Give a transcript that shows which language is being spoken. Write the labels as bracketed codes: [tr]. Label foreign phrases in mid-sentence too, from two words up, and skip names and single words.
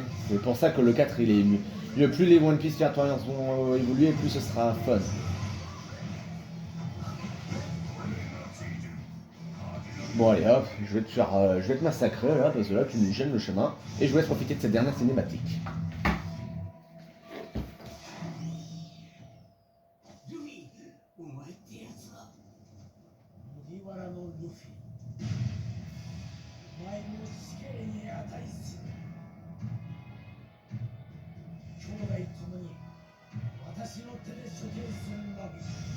[fr] C'est pour ça que le 4 il est mieux. Plus les One Piece Virtual vont évoluer, plus ce sera fun. Bon allez hop, je vais te massacrer là, parce que là tu nous gênes le chemin. Et je vous laisse profiter de cette dernière cinématique. [ja] ルフィ、お前ってやつは麦わらのルフィ。お前も死刑に値する。兄弟ともに私の手で処刑するのみ。